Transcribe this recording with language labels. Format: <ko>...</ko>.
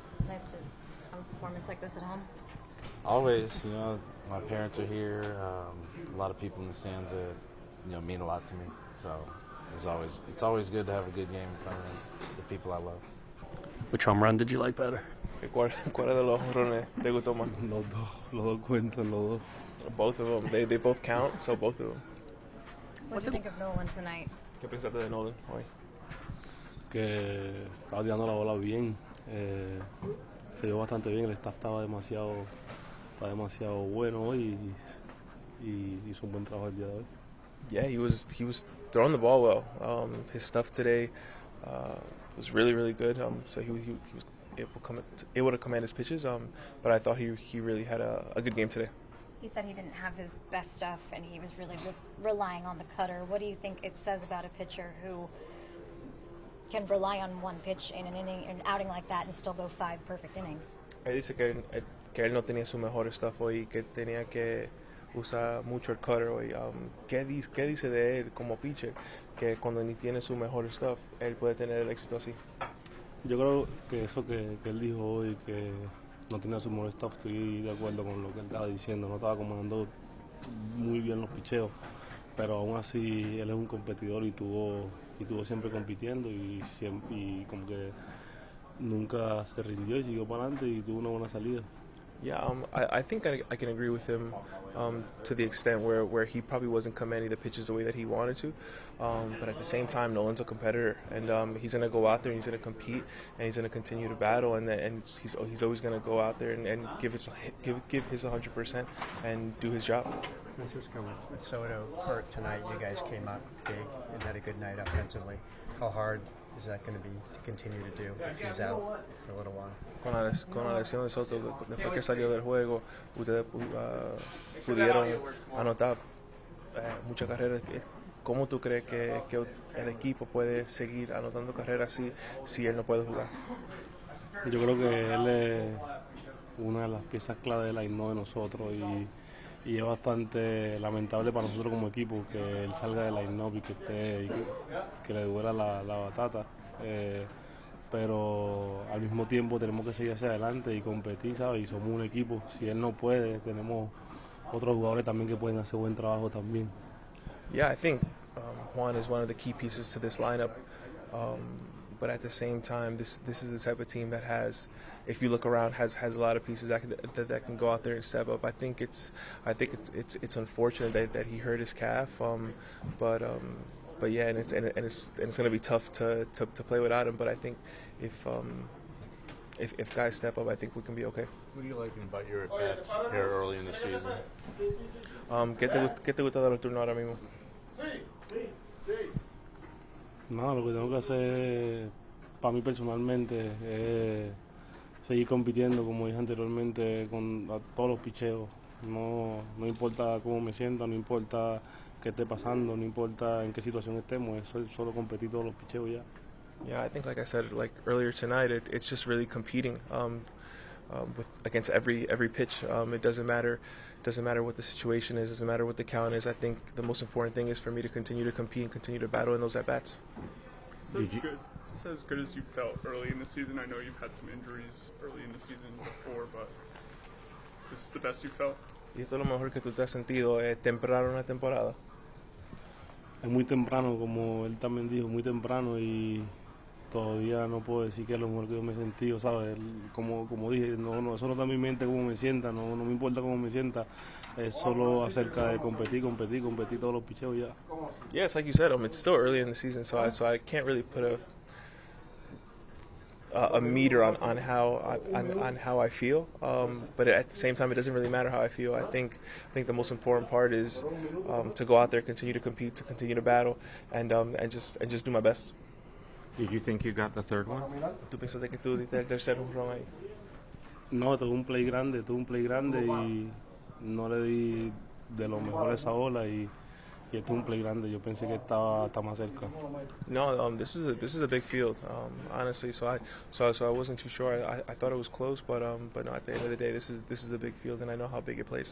<en>Nice to have a performance like this at home. Always, you know, my parents are here. A lot of people in the stands that, you know, mean a lot to me. So it's always good to have a good game in front of the people I love. Which home run did you like better?</en> <es>¿Cuál de los jonrones te gustó más? Los dos cuentan, los dos.</es> <en>Both of them. They both count, so both of them. What do you think of Nolan tonight?</en> <es>¿Qué pensaste de Nolan hoy? Que estaba tirando la bola bien. Se dio bastante bien. El staff estaba demasiado bueno hoy y hizo un buen trabajo el día de hoy.</es> <en>Yeah, he was throwing the ball well. His stuff today was really, really good. So he was able to command his pitches. But I thought he really had a good game today. He said he didn't have his best stuff and he was really relying on the cutter. What do you think it says about a pitcher who can rely on one pitch in an inning, an outing like that, and still go 5 perfect innings?</en> <es>Él dice que él no tenía su mejor stuff hoy, que tenía que usar mucho el cutter hoy. ¿Qué dice de él como pitcher? Que cuando ni tiene su mejor stuff, él puede tener el éxito así. Yo creo que eso que él dijo hoy, que no tenía su mejor stuff, estoy de acuerdo con lo que él estaba diciendo. No estaba acomodando muy bien los picheos, pero aún así él es un competidor y tuvo siempre compitiendo y como que nunca se rindió y siguió para adelante y tuvo una buena salida.</es> <en>Yeah, I think I can agree with him to the extent where he probably wasn't commanding the pitches the way that he wanted to. But at the same time, Nolan's a competitor, and he's going to go out there and he's going to compete and he's going to continue to battle, and he's always going to go out there and give his 100% and do his job. Francisco, with Soto hurt tonight, you guys came out big and had a good night offensively. How hard is that going to be to continue to do if he's out for a little while?</en> <es>Con la lesión de Soto, después que salió del juego, ustedes pudieron anotar muchas carreras. ¿Cómo tú crees que el equipo puede seguir anotando carreras si él no puede jugar? Yo creo que él es una de las piezas clave del line de nosotros y es bastante lamentable para nosotros como equipo que él salga del line-up y que le duela la batata. Pero al mismo tiempo tenemos que seguir hacia adelante y competir, ¿sabes? Y somos un equipo. Si él no puede, tenemos otros jugadores también que pueden hacer buen trabajo también.</es> <en>Yeah, I think Juan is one of the key pieces to this lineup. But at the same time, this is the type of team that has, if you look around, has a lot of pieces that can go out there and step up. I think it's unfortunate that he hurt his calf. But yeah, and it's going to be tough to play without him. But I think if guys step up, I think we can be okay. What are you liking about your at-bats here early in the season?</en> <es>¿Qué te gusta de los turnos ahora mismo? No, lo que tengo que hacer para mí personalmente es seguir compitiendo, como dije anteriormente, con todos los picheos. No importa cómo me sienta, no importa qué esté pasando, no importa en qué situación estemos, eso es solo competir todos los picheos ya.</es> <en>Yeah, I think, like I said, like earlier tonight, it's just really competing with against every pitch. It doesn't matter what the situation is, doesn't matter what the count is. I think the most important thing is for me to continue to compete and continue to battle in those at bats. Is this as good as you felt early in the season? I know you've had some injuries early in the season before, but is this the best you felt?</en> <es>Y esto es lo mejor que tú te has sentido temprano en la temporada. Es muy temprano, como él también dijo, muy temprano y todavía no puedo decir que es lo mejor que yo me he sentido, ¿sabes? Como dije, no, eso no está en mi mente cómo me sienta, no me importa cómo me sienta, es solo acerca de competir todos los picheos ya.</es> <en>Yeah, it's like you said, it's still early in the season, so I can't really put a meter on how I feel, but at the same time, it doesn't really matter how I feel. I think the most important part is to go out there, continue to compete, to continue to battle, and just do my best. Did you think you got the third one?</en> <es>¿Tú pensaste que tú diste el tercer jonrón ahí? No, tuve un play grande y no le di de lo mejor esa bola y este es un play grande. Yo pensé que estaba más cerca.</es> <en>No, this is a big field, honestly. So I wasn't too sure. I thought it was close, but no. At the end of the day, this is a big field, and I know how big it plays.</en>